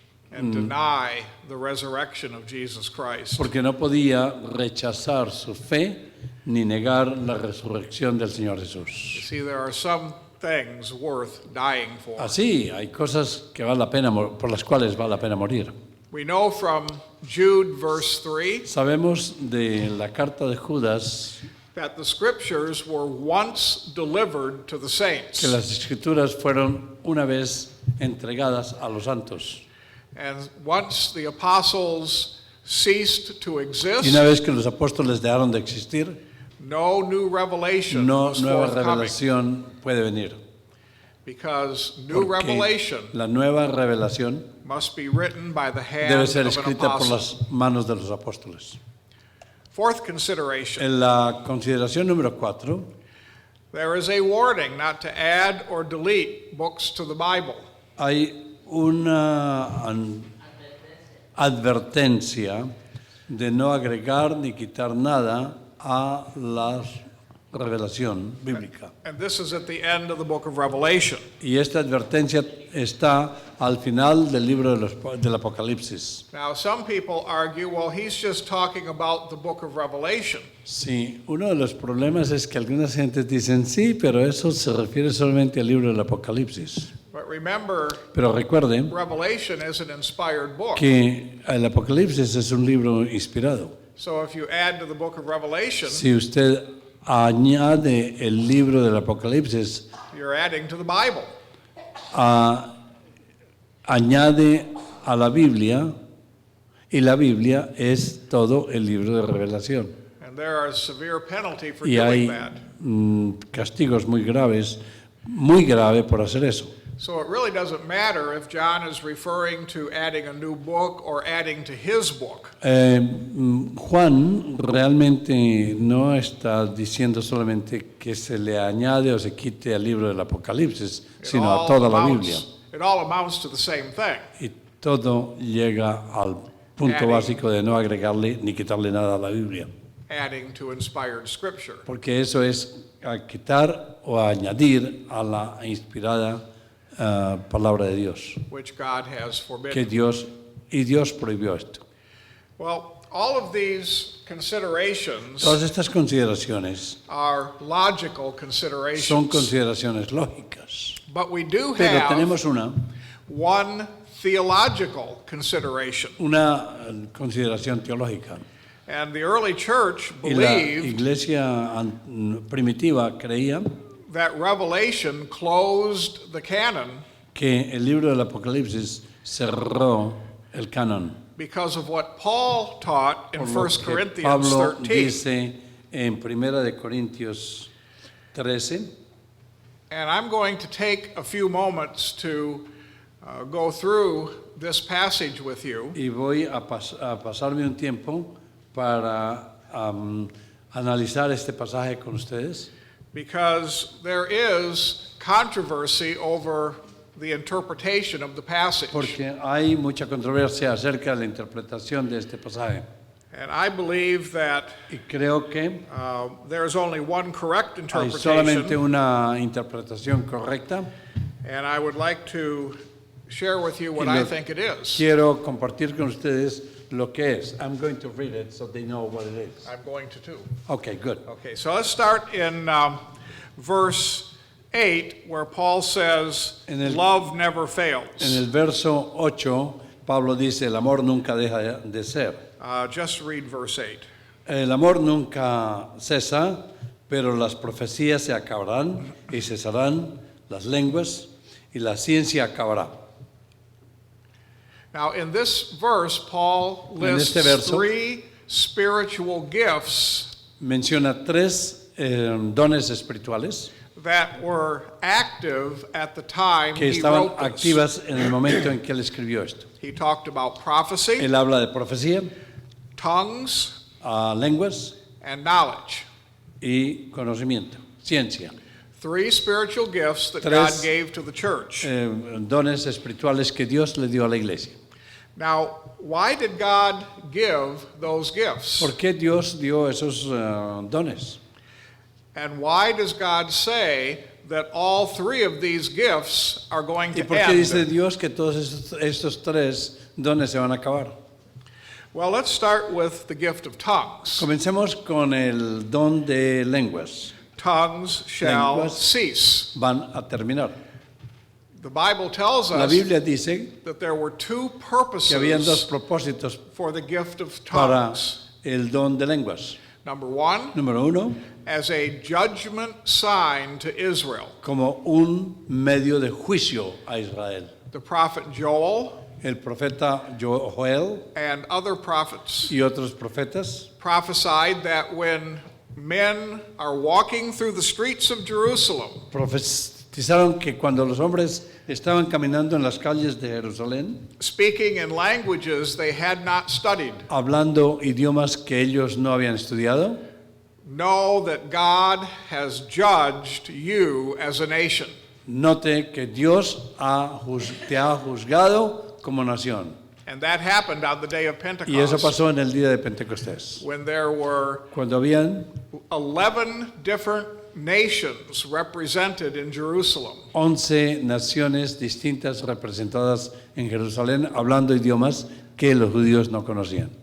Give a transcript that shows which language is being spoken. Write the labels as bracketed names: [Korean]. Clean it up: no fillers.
[English] and deny the resurrection of Jesus Christ. [Spanish] porque no podía rechazar su fe ni negar la resurrección del Señor [English] You [Spanish] Jesús. [English] see, there are some things worth dying for. [Spanish] Así, hay cosas que vale la pena por las cuales vale la pena morir. [English] We know from Jude verse 3 [Spanish] Sabemos de la carta de Judas [English] that the scriptures were once delivered to the saints. [Spanish] que las escrituras fueron una vez entregadas a los santos. [English] And once the apostles ceased to [Spanish] Y [English] exist, [Spanish] una vez que los apóstoles dejaron de existir, [English] no new revelation [Spanish] no [English] was [Spanish] nueva [English] forthcoming, [Spanish] revelación puede venir. [English] because new [Spanish] Porque [English] revelation [Spanish] la nueva revelación [English] must be written by the hand [Spanish] debe ser [English] of an [Spanish] escrita por [English] apostle. [Spanish] las manos de los apóstoles. [English] Fourth consideration, [Spanish] En la consideración número 4, [English] there is a warning not to add or delete books to the Bible. [Spanish] hay una advertencia de no agregar ni quitar nada a la revelación bíblica. [English] And this is at the end of the book of Revelation. [Spanish] Y esta advertencia está al final del libro del Apocalipsis. [English] Now, some people argue, well, he's just talking about the book of Revelation. [Spanish] Sí, uno de los problemas es que algunas gentes dicen, sí, pero eso se refiere solamente al libro del Apocalipsis. [English] But remember, [Spanish] Pero recuerden [English] Revelation is an inspired book. [Spanish] que el Apocalipsis es un libro inspirado. [English] So if you add to the book of Revelation, [Spanish] Si usted añade el libro del Apocalipsis, [English] you're adding to the Bible. [Spanish] añade a la Biblia Y la Biblia es todo el libro de revelación. [English] And there are severe penalty for [Spanish] Y [English] doing [Spanish] hay [English] that. [Spanish] castigos muy graves, muy grave por hacer eso. [English] So it really doesn't matter if John is referring to adding a new book or adding to his book. [Spanish] Juan realmente no está diciendo solamente que se le añade o se quite al libro del Apocalipsis, sino a toda la Biblia. [English] It all amounts to the same thing. [Spanish] Y todo llega al punto básico de no agregarle ni quitarle nada a la Biblia. [English] Adding to inspired scripture. [Spanish] Porque eso es a quitar o a añadir a la inspirada palabra de Dios. [English] Which God has [Spanish] Que [English] forbidden. [Spanish] Dios prohibió esto. [English] Well, all of these considerations [Spanish] Todas estas consideraciones [English] are logical [Spanish] son [English] considerations. [Spanish] consideraciones lógicas. [English] But we do [Spanish] Pero [English] have [Spanish] tenemos [English] one theological consideration. [Spanish] una consideración teológica. [English] And the early church [Spanish] Y la [English] believed [Spanish] iglesia primitiva creía [English] that Revelation closed the canon [Spanish] que el libro del Apocalipsis cerró el canon. [English] because of what Paul taught in [Spanish] Por lo [English] 1 [Spanish] que [English] Corinthians [Spanish] Pablo [English] 13. [Spanish] dice en 1 de Corintios 13, [English] And I'm going to take a few moments to go through this passage with you. [Spanish] y voy a pasarme un tiempo para analizar este pasaje con ustedes, [English] Because there is controversy over the interpretation of the passage. [Spanish] porque hay mucha controversia acerca de la interpretación de este pasaje. [English] And I believe that [Spanish] Y creo que [English] there's only one correct [Spanish] hay solamente [English] interpretation. [Spanish] una interpretación correcta. [English] And I would like to share with you what [Spanish] Y [English] I [Spanish] lo [English] think it is. [Spanish] Quiero compartir con ustedes lo que es. [English] I'm going to read it so they know what it is. I'm going to too. Okay, good. Okay, so let's start in verse 8 where Paul says, [Spanish] En el- [English] love never [Spanish] En [English] fails. [Spanish] el verso 8, Pablo dice, el amor nunca deja de ser. [English] Just read verse 8. [Spanish] El amor nunca cesa, pero las profecías se acabarán y cesarán las lenguas y la ciencia acabará. [English] Now, in this verse, Paul [Spanish] En [English] lists [Spanish] este verso- [English] three spiritual gifts [Spanish] Menciona tres dones espirituales [English] that were active at the time [Spanish] que [English] he [Spanish] estaban [English] wrote this. [Spanish] activas en el momento en que él escribió esto. [English] He talked about prophecy, [Spanish] Él habla de profecía, [English] tongues, [Spanish] lenguas [English] and knowledge. [Spanish] y conocimiento, ciencia. [English] Three spiritual gifts that [Spanish] Tres, [English] God gave to the church. [Spanish] Dones espirituales que Dios le dio a la iglesia. [English] Now, why did God give those gifts? [Spanish] ¿Por qué Dios dio esos dones? [English] And why does God say that all three of these gifts are going [Spanish] ¿Y [English] to [Spanish] por qué dice [English] end? [Spanish] Dios que todos estos tres dones se van a acabar? [English] Well, let's start with the gift of tongues. [Spanish] Comencemos con el don de lenguas. [English] Tongues shall [Spanish] Lenguas. [English] cease. [Spanish] Van a terminar. [English] The Bible tells [Spanish] La [English] us [Spanish] Biblia dice [English] that there were two [Spanish] que habían dos [English] purposes [Spanish] propósitos [English] for the gift of [Spanish] para [English] tongues. [Spanish] el don de lenguas. [English] Number one, [Spanish] Número uno, [English] as a judgment sign to Israel. [Spanish] como un medio de juicio a Israel. [English] The prophet Joel [Spanish] El profeta Joel [English] and other prophets [Spanish] y otros profetas [English] prophesied that when men are walking through the streets of Jerusalem, [Spanish] profetizaron que cuando los hombres estaban caminando en las calles de Jerusalén, [English] speaking in languages they had not studied, [Spanish] hablando idiomas que ellos no habían estudiado, [English] know that God has judged you as a nation. [Spanish] note que Dios te ha juzgado como nación. [English] And that happened on the day of [Spanish] Y eso [English] Pentecost [Spanish] pasó en el día de Pentecostés, [English] when there were [Spanish] cuando habían [English] 11 different nations represented in Jerusalem. [Spanish] 11 naciones distintas representadas en Jerusalén, hablando idiomas que los judíos no conocían.